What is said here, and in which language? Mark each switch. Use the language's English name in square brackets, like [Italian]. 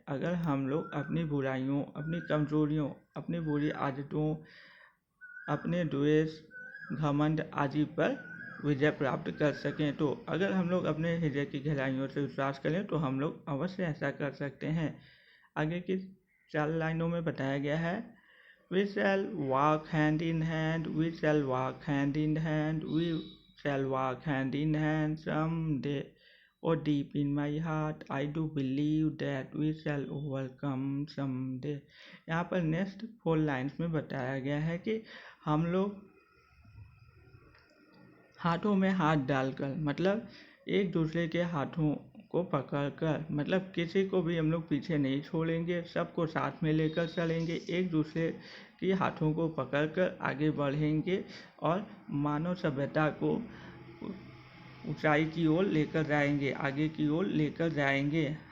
[Hindi] अगर हम लोग अपनी बुराइयों, अपनी कमजोरियों, अपनी बुरी आदतों, अपने द्वेष, घमंड आदि पर विजय प्राप्त कर सकें। तो अगर हम लोग अपने हृदय की गहराइयों से विश्वास करें तो हम लोग अवश्य ऐसा कर सकते हैं। आगे की 4 लाइनों में बताया गया है [English] We shall walk hand in hand, we shall walk hand in hand, we shall walk hand in hand someday. Oh, deep in my heart, I do believe that we shall overcome someday. [Hindi] यहाँ पर next 4 lines में बताया गया है कि हम लोग हाथों में हाथ डालकर मतलब एक दूसरे के हाथों को पकड़कर, मतलब किसी को भी हम लोग पीछे नहीं छोड़ेंगे, सबको साथ में लेकर चलेंगे, एक दूसरे के हाथों को पकड़कर आगे बढ़ेंगे और मानव सभ्यता को ऊंचाई की ओर लेकर जाएंगे, आगे की ओर लेकर जाएंगे।